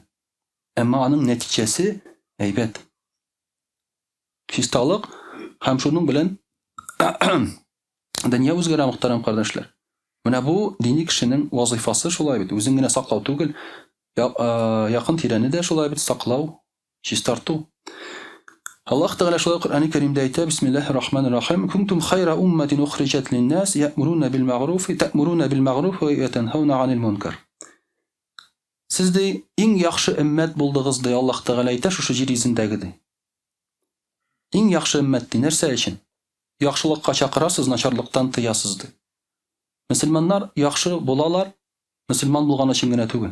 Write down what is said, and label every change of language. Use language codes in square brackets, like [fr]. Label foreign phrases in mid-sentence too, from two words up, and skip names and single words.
[tt] Әмма аның нәтиҗәсе әйбәт. Чисталык һәм шуның белән дөнья үзгәрә, мөхтәрәм кардәшләр. Менә бу дини кешенең вазифасы шулай бит. Үзен генә саклау түгел, якын тирәне дә шулай бит саклау, чистарту. Аллаһ Тәгалә шулай Куръан-ы Кәримдә әйтә: [ar] بسم الله الرحمن الرحيم. كنتم خير أمة أخرجت للناس تأمرون بالمعروف وتنهون عن المنكر. [tt] Сез дә иң яхшы өммәт булдыгыз ди, Аллаһ Тәгалә әйтә шушы җир йөзендәге ди. Иң яхшы өммәт ди, нәрсә өчен? Яхшылыкка чакырасыз, начарлыктан тыясыз ди. Мөселманнар яхшы булалар, мөселман булган өчен генә түгел.